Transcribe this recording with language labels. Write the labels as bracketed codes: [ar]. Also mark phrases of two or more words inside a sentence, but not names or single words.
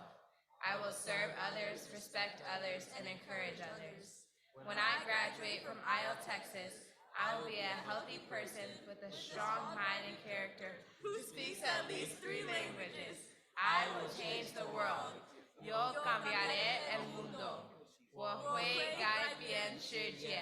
[en] I will serve others, respect others, and encourage others. When I graduate from ILTexas, I will be a healthy person with a strong mind and character who speaks at least 3 languages. I will change the world. [es] Yo cambiaré el mundo. [zh] 我会改变世界.